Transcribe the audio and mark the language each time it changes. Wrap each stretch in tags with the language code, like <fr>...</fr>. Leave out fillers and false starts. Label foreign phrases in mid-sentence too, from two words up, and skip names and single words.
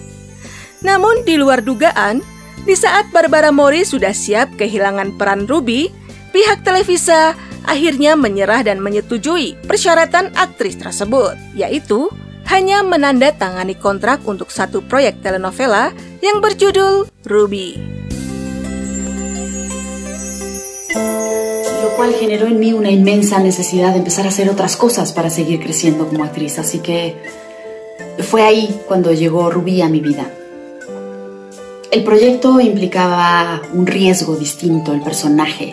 <id>Namun di luar dugaan, di saat Barbara Mori sudah siap kehilangan peran Ruby, pihak Televisa akhirnya menyerah dan menyetujui persyaratan aktris tersebut, yaitu hanya menandatangani kontrak untuk satu proyek telenovela yang berjudul Ruby.</id> <es>Lo cual generó en mí una inmensa necesidad de empezar a hacer otras cosas para seguir creciendo como actriz, así que fue ahí cuando llegó Ruby a mi vida. El proyecto implicaba un riesgo distinto, el personaje.</es>